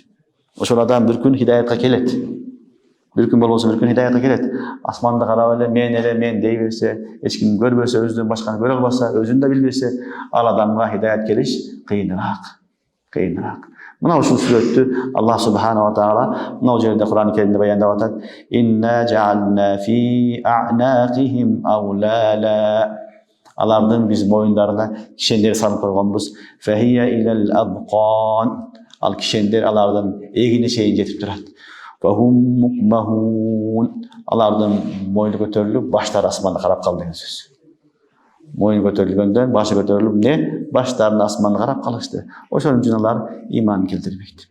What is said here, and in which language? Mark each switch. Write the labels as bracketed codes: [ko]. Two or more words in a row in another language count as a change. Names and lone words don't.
[ky] Ошол адам бир күн хидаятка келет. Бир күн болбосо бир күн хидаятка келет. Асманды карап эле мен дей берсе, эч ким көрбөсө, өзүнөн башканы көрө албаса, өзүн да билбесе, ал адамга хидаят келиш кыйыныраак. Мына ушул сүрөттү Аллах [ar] سبحانه وتعالى [ky] мына жерде Кур'ан-ы Керимде баяндап атат. [ar] إنا جعلنا في أعناقهم أغلالا. [ky] Алардын биз моюндарына кишендер салып койгонбуз. [ar] فهي إلى الأذقان. [ky] Ал кишендер алардын эгине чейин жетип турат. [ar] فهم مقمحون. [ky] Алардын моюну көтөрүлүп, баштары асманга карап калды деген сөз. Моюн көтөрүлгөндөн башы көтөрүлүп не? Баштарын асманга карап калышты. Ошон үчүн алар иман келтирбейт.